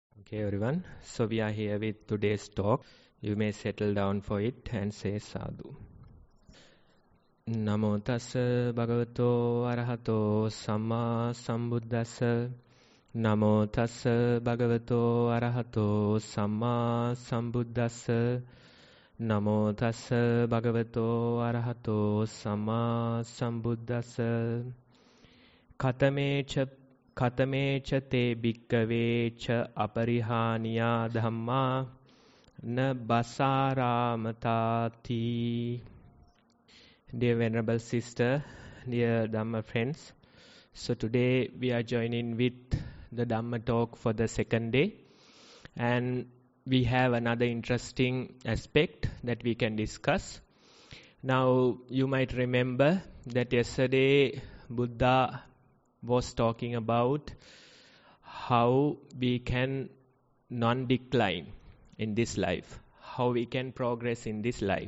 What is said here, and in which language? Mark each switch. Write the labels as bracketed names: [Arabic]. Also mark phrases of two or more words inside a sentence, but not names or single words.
[English] Okay, everyone. So we are here with today's talk. You may settle down for it and say sadhu. [Pali] Namo tassa bhagavato arahato samma sambuddhassa. Namo tassa bhagavato arahato samma sambuddhassa. Namo tassa bhagavato arahato samma sambuddhassa. Katame cha te bhikkave cha Aparihaniyadhamma na basaramati. [English] Dear Venerable Sister, dear Dhamma friends, so today we are joining with the Dhamma talk for the second day, and we have another interesting aspect that we can discuss. Now you might remember that yesterday Buddha was talking about how we can non-decline in this life, how we can progress in this life.